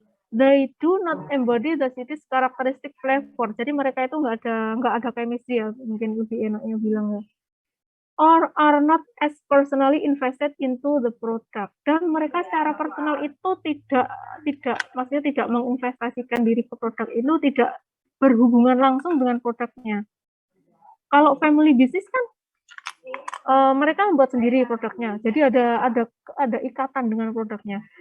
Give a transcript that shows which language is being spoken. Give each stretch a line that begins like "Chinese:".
English: They do not embody the city's characteristic flavor.
Indonesian: Jadi mereka itu nggak ada chemistry ya, mungkin lebih enaknya bilang ya.
English: Or are not as personally invested into the product.
Indonesian: Dan mereka secara personal itu maksudnya tidak menginvestasikan diri ke produk itu, tidak berhubungan langsung dengan produknya. Kalau family business kan mereka membuat sendiri produknya, jadi ada ikatan dengan produknya.